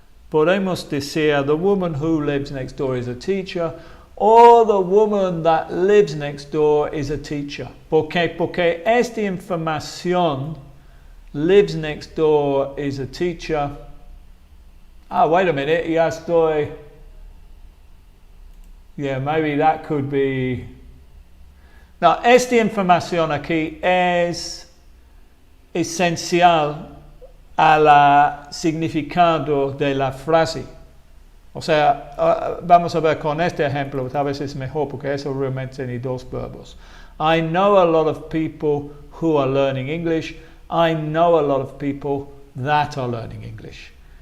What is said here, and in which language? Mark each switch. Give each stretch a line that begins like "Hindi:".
Spanish: Podemos decir
English: the woman who lives next door is a teacher, or the woman that lives next door is a teacher.
Spanish: Porque esta información,
English: lives next door is a teacher. Wait a minute,
Spanish: ya estoy.
English: Yeah, maybe that could be.
Spanish: Now, esta información aquí es esencial al significado de la frase. O sea, vamos a ver con este ejemplo, tal vez es mejor porque eso realmente tiene dos verbos.
English: I know a lot of people who are learning English. I know a lot of people that are learning English.